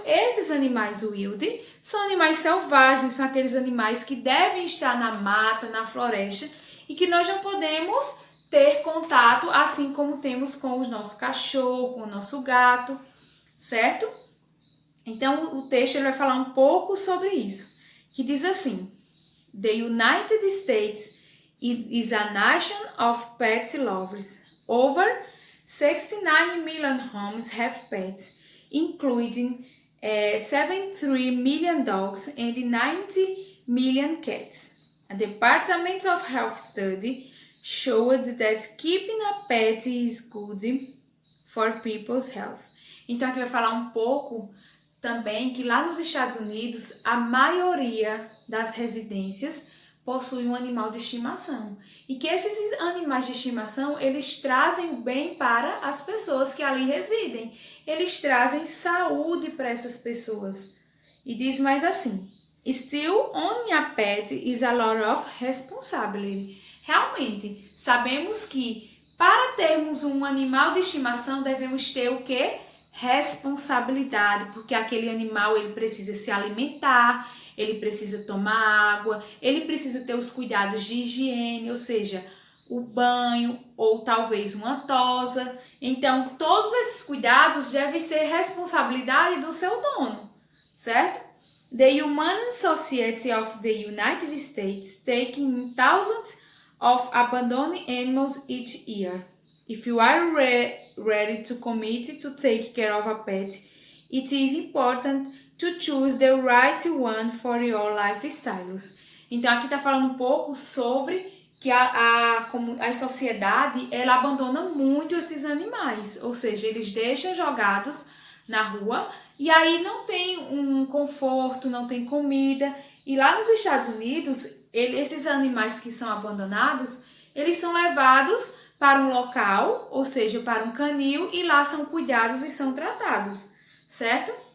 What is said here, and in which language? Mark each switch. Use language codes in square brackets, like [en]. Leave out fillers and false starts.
[pt] Esses animais wild são animais selvagens, são aqueles animais que devem estar na mata, na floresta e que nós não podemos ter contato assim como temos com o nosso cachorro, com o nosso gato, certo? Então o texto ele vai falar um pouco sobre isso, que diz assim: [en] The United States is a nation of pet lovers. Over 69 million homes have pets, including 73 million dogs and 90 million cats. A Department of Health study showed that keeping a pet is good for people's health. [pt] Então aqui vai falar um pouco também que lá nos Estados Unidos a maioria das residências possui um animal de estimação e que esses animais de estimação eles trazem bem para as pessoas que ali residem, eles trazem saúde para essas pessoas. E diz mais assim: [en] Still owning a pet is a lot of responsibility. [pt] Realmente, sabemos que para termos um animal de estimação devemos ter o quê? Responsabilidade, porque aquele animal ele precisa se alimentar, ele precisa tomar água, ele precisa ter os cuidados de higiene, ou seja, o banho ou talvez uma tosa. Então, todos esses cuidados devem ser responsabilidade do seu dono, certo? [en] The Humane Society of the United States taking thousands of abandoned animals each year. If you are ready to commit to take care of a pet, it is important to choose the right one for your lifestyles. [pt] Então aqui está falando um pouco sobre que a sociedade ela abandona muito esses animais, ou seja, eles deixam jogados na rua, e aí não tem um conforto, não tem comida. E lá nos Estados Unidos, esses animais que são abandonados, eles são levados para um local, ou seja, para um canil, e lá são cuidados e são tratados, certo?